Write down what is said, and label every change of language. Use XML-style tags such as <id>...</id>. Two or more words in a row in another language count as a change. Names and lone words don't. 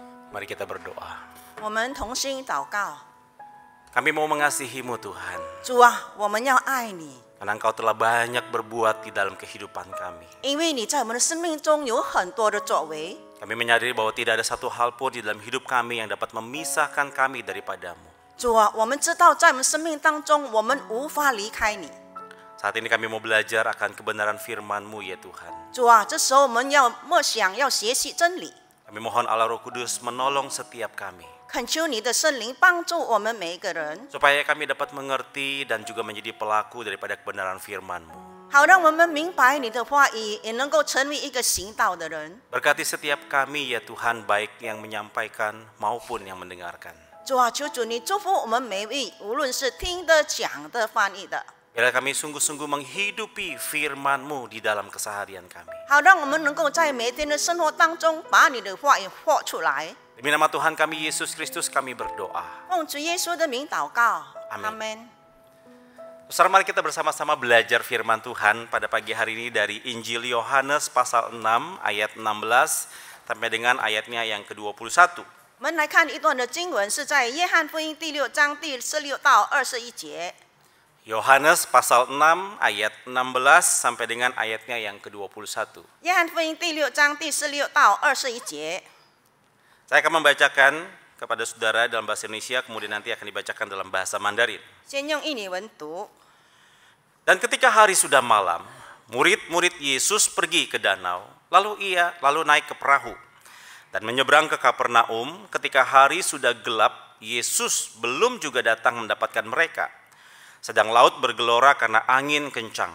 <id>Mari kita berdoa.</id> <zh>我们同心祷告，</zh> <id>Kami mau mengasihi-Mu Tuhan,</id> <zh>主啊，我们要爱你，</zh> <id>karena Engkau telah banyak berbuat di dalam kehidupan kami.</id> <zh>因为你在我们的生命中有很多的作为。</zh> <id>Kami menyadari bahwa tidak ada satu hal pun di dalam hidup kami yang dapat memisahkan kami daripada-Mu.</id> <zh>主啊，我们知道在我们生命当中，我们无法离开你。</zh> <id>Saat ini kami mau belajar akan kebenaran firman-Mu ya Tuhan.</id> <zh>主啊，这时候我们要默想，要学习真理。</zh> <id>Kami mohon Allah Roh Kudus menolong setiap kami,</id> <zh>恳求你的圣灵帮助我们每一个人，</zh> <id>supaya kami dapat mengerti dan juga menjadi pelaku daripada kebenaran firman-Mu.</id> <zh>好让我们明白你的话语，也能够成为一个行道的人。</zh> <id>Berkati setiap kami ya Tuhan, baik yang menyampaikan maupun yang mendengarkan.</id> <zh>主啊，求主你祝福我们每一位，无论是听的、讲的、翻译的，</zh> <id>Biarlah kami sungguh-sungguh menghidupi firman-Mu di dalam keseharian kami.</id> <zh>好让我们能够在每天的生活当中把你的话语活出来。</zh> <id>Demi nama Tuhan kami Yesus Kristus kami berdoa.</id> <zh>奉主耶稣的名祷告，</zh> <id>Amin.</id> <zh>阿门。</zh> <id>Saudara, mari kita bersama-sama belajar firman Tuhan pada pagi hari ini dari Injil Yohanes pasal 6 ayat 16 sampai dengan ayatnya yang ke-21.</id> <zh>我们来看一段的经文，是在约翰福音第6章第16到21节。</zh> <id>Yohanes pasal 6 ayat 16 sampai dengan ayatnya yang ke-21.</id> <zh>约翰福音第6章第16到21节。</zh> <id>Saya akan membacakan kepada saudara dalam bahasa Indonesia, kemudian nanti akan dibacakan dalam bahasa Mandarin.</id> <zh>先用印尼文读。</zh> <id>Dan ketika hari sudah malam, murid-murid Yesus pergi ke danau, lalu naik ke perahu dan menyeberang ke Kapernaum. Ketika hari sudah gelap, Yesus belum juga datang mendapatkan mereka. Sedang laut bergelora karena angin kencang.</id>